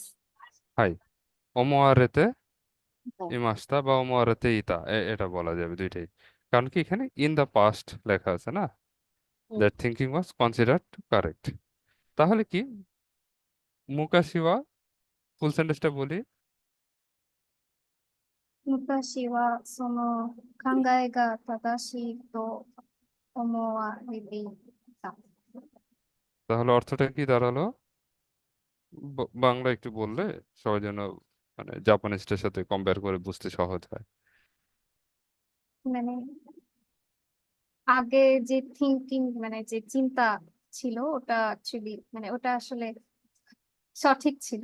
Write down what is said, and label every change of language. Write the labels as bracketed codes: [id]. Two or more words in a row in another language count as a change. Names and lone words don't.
[ja] はい、思われて [bn] হ্যাঁ। ইমাস্তা বা [ja] 思われていた, [bn] এটা বলা যাবে দুইটাই। কারণ কি এখানে [en] in the past [bn] লেখা আছে না, হুম। [en] that thinking was considered correct. [bn] তাহলে কি মুকাশিওয়া, ফুল সেন্টেন্সটা বলি। [ja] 昔はその考えが正しいと思われていた。 [bn] তাহলে অর্থটা কি দাঁড়ালো? বাংলা একটু বললে সবাই যেন মানে জাপানিজটার সাথে কম্পেয়ার করে বুঝতে সহজ হয়। মানে আগে যে থিঙ্কিং মানে যে চিন্তা ছিল ওটা অ্যাকচুয়ালি মানে ওটা আসলে সঠিক ছিল,